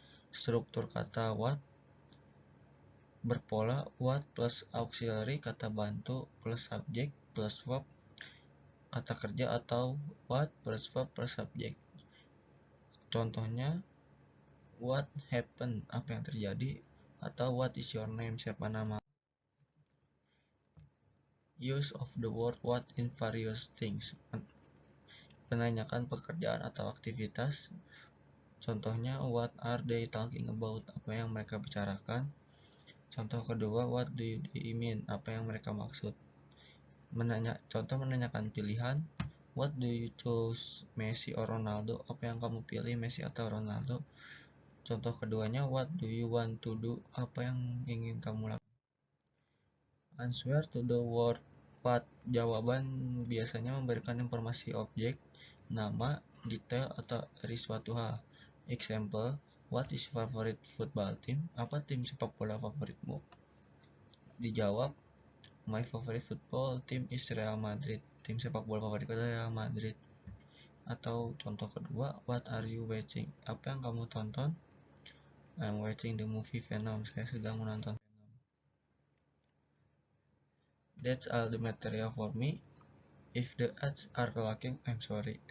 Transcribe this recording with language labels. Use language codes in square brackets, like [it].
[id] Struktur kata what berpola what plus auxiliary kata bantu plus subject plus verb kata kerja atau what plus verb plus subject. Contohnya, [en] what happened? [id] Apa yang terjadi? [en] Atau what is your name? [id] Siapa nama? [en] Use of the word what in various things. [id] Menanyakan pekerjaan atau aktivitas. [en] Contohnya, what are they talking about? [id] Apa yang mereka bicarakan? Contoh kedua, [en] what do you mean? [id] Apa yang mereka maksud? Contoh menanyakan pilihan. [en] What do you choose, Messi or Ronaldo? [id] Apa yang kamu pilih, Messi atau Ronaldo? Contoh keduanya, what do you want to do? Apa yang ingin kamu lakukan? [en] Answer to the word what. [id] Jawaban biasanya memberikan informasi objek, nama, detail, atau dari suatu hal. [en] Example, what is your favorite football team? [id] Apa tim sepak bola favoritmu? Dijawab, [en] My favorite football team is Real Madrid. [id] Tim sepak bola favoritku adalah Real Madrid. Atau contoh kedua, [en] what are you watching? [id] Apa yang kamu tonton? [en] I'm watching the movie Venom. [id] Saya sedang menonton Venom. [en] That's all the material for me. If the ads are lacking, I'm sorry.